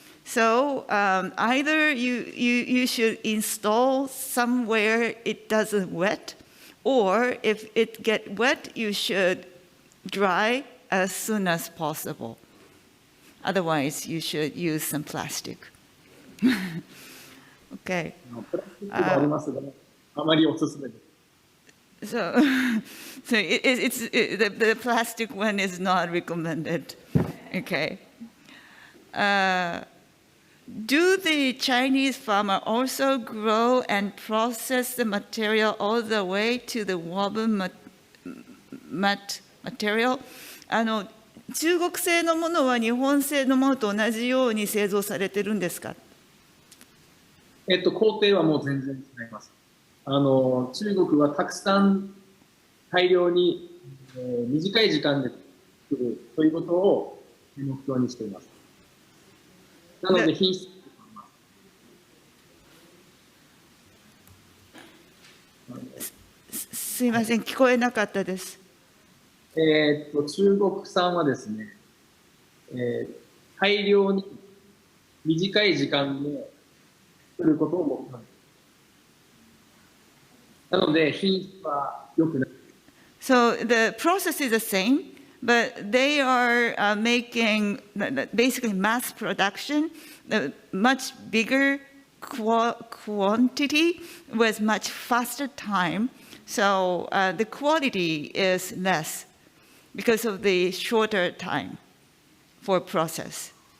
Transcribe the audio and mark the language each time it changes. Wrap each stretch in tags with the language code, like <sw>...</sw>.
<en>So either you should install somewhere it doesn't wet, or if it get wet, you should dry as soon as possible. Otherwise, you should use some plastic. Okay.</en> <ja>プラスチックもありますが、あまりおすすめです。</ja> <en>So the plastic one is not recommended. Okay. Do the Chinese farmer also grow and process the material all the way to the woven material?</en> <ja>中国製のものは日本製のものと同じように製造されてるんですか？工程はもう全然違います。中国はたくさん大量に、短い時間で作るということを目標にしています。なので品質すいません、聞こえなかったです。中国産はですね、大量に短い時間で作ることを目標に。なので品質は良くない。</ja> <en>So the process is the same, but they are making basically mass production, much bigger quantity with much faster time. So the quality is less because of the shorter time for process.</en>